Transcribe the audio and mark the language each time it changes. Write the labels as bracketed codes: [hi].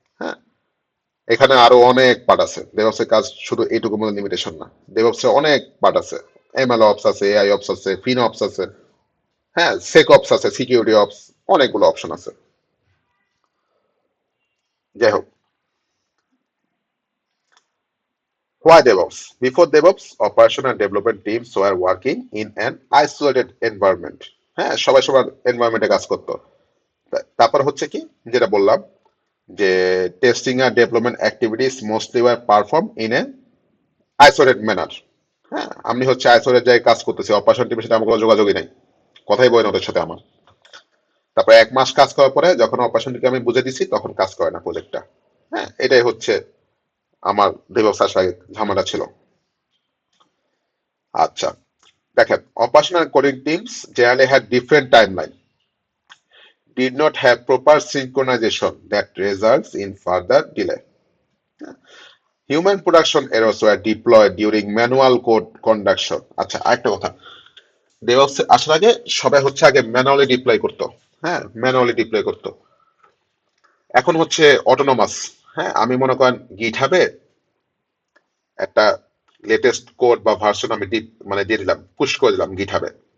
[bn] হ্যাঁ, এখানে আরো অনেক পার্ট আছে, ডেভঅপস এর কাজ শুধু এইটুকুর মধ্যে লিমিটেশন না, ডেভঅপস এর অনেক পার্ট আছে, এমএল অপস আছে, এআই অপস আছে, ফিন অপস আছে, হ্যাঁ সেক অপস আছে, সিকিউরিটি অপস, অনেকগুলো অপশন আছে। যাই হোক, [en] why DevOps? Before DevOps, operation and development teams were working in an isolated environment. [bn] হ্যাঁ, সবাই সবার এনভায়রনমেন্টে কাজ করতো। তারপর হচ্ছে কি যেটা বললাম যে testing আর development activities [en] Mostly were perform in a isolated manner. [bn] হ্যাঁ, আমি হচ্ছে আইসোলেট জায়গায় কাজ করতেছি, অপারেশন টিমের সাথে আমার কোনো যোগাযোগই নাই, কথাই বলে না ওদের সাথে আমার। তারপর 1 মাস কাজ করার পরে যখন অপারেশন টিমকে আমি বুঝে দিছি তখন কাজ করে না প্রজেক্টটা। হ্যাঁ, এটাই হচ্ছে আমার DevOps আসার আগে ঝামেলা ছিল। আচ্ছা, দেখেন [en] operational coding teams generally had different timeline, did not have proper synchronization that results in further delay. Human production errors were deployed during manual code conduction. [bn] আচ্ছা, আরেকটা কথা, DevOps আসার আগে সবাই হচ্ছে আগে ম্যানুয়ালি ডিপ্লয় করতো। হ্যাঁ, ম্যানুয়ালি ডিপ্লয় করতো, এখন হচ্ছে অটোনোমাস। হ্যাঁ, আমি মনে করেন গিটহাবে একটা লেটেস্ট কোড বা ভার্সন আমি মানে দিয়ে দিলাম, পুশ করে দিলাম গিটহাবে।